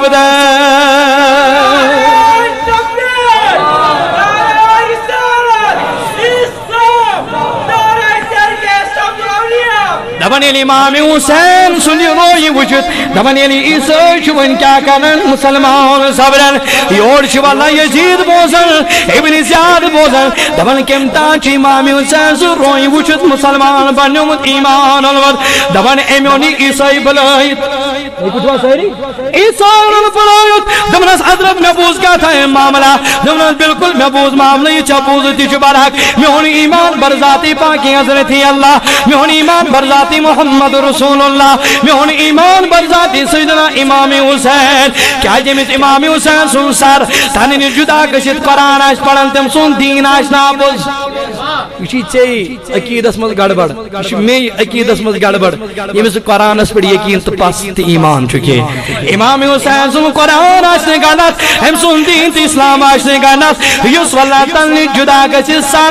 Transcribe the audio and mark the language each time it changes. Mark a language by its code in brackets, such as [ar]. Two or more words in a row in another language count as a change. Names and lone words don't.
[ks] سپدان دپان ییٚلہِ امام حُسین سُنٛد یہِ رویہِ وٕچھِتھ دپان ییٚلہِ عیسائی چھُ وۄنۍ کیاہ کران مُسلمان سپدان یورٕ چھُ واللہ یزید بوزان ابن زیاد بوزان دپان کمہِ تانۍ چھُ امام حُسین سُہ رویہِ وٕچھِتھ مُسلمان بنیومُت ایمان اونمُت دپان أمۍ اوٚن یہِ عیسائی بُلٲیِتھ عیسائی اوٚن بُلٲیِتھ دپنس حضرت مےٚ بوٗز کیاہ تھا معاملہ دپنس بالکل مےٚ بوٗز معاملہٕ یہِ چھا بوٗزِتھ تہِ چھُ برحق میون ایمان برذاتی پاکی حضرت اللہ میون ایمان برذاتی [ar] محمد رسول اللہ [ks] میون ایمان برذاتی سیدنا امام حُسین کیازِ أمِس امام حُسین سُنٛد سر تنہٕ نِش جُدا گٔژھِتھ قرآن آسہِ پران تٔمۍ سُنٛد دیٖن آسہِ ناپوٚز یہ چھی ژےٚ عقیٖدس منٛز گڑبڑ یہ چھُ مے عقیٖدس منٛز گڑبڑ ییٚمِس قرآنس پٮ۪ٹھ یقیٖن تہٕ پس تہٕ ایمان چھُ کینٛہہ امام حُسین سُنٛد قرآن آسہِ نہٕ غلط أمۍ سُنٛد دیٖن تہٕ اسلام آسہِ نہٕ غلط یُس واللہ تل نِش جُدا گٔژھِتھ سر